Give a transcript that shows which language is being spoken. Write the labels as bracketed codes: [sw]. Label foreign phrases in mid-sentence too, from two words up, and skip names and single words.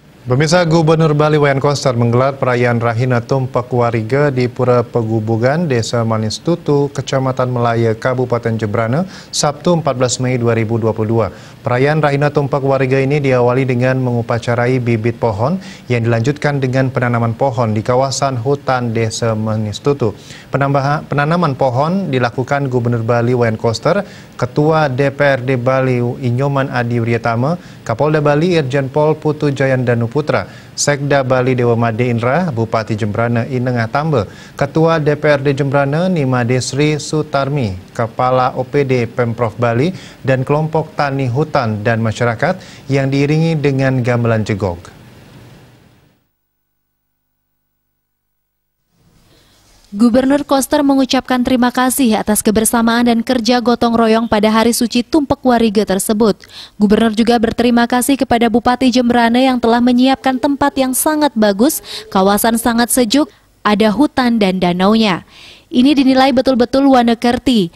[id] Pemirsa, Gubernur Bali Wayan Koster menggelar perayaan Rahina Tumpak Wariga di Pura Pegubugan, Desa Manis Tutu, Kecamatan Melaya, Kabupaten Jembrana, Sabtu 14 Mei 2022. Perayaan Rahina Tumpak Wariga ini diawali dengan mengupacarai bibit pohon yang dilanjutkan dengan penanaman pohon di kawasan hutan Desa Manis Tutu. Penanaman pohon dilakukan Gubernur Bali Wayan Koster, Ketua DPRD Bali Inyoman Adi Wiryatama, Kapolda Bali Irjen Pol Putu Jayandanu Putra, Sekda Bali Dewa Made Indra, Bupati Jembrana Inengah Tambe, Ketua DPRD Jembrana Nima Desri Sutarmi, Kepala OPD Pemprov Bali, dan kelompok tani hutan dan masyarakat yang diiringi dengan gamelan jegog. Gubernur Koster mengucapkan terima kasih atas kebersamaan dan kerja gotong royong pada Hari Suci Tumpak Wariga tersebut. Gubernur juga berterima kasih kepada Bupati Jembrana yang telah menyiapkan tempat yang sangat bagus, kawasan sangat sejuk, ada hutan dan danaunya. Ini dinilai betul-betul wanekerti.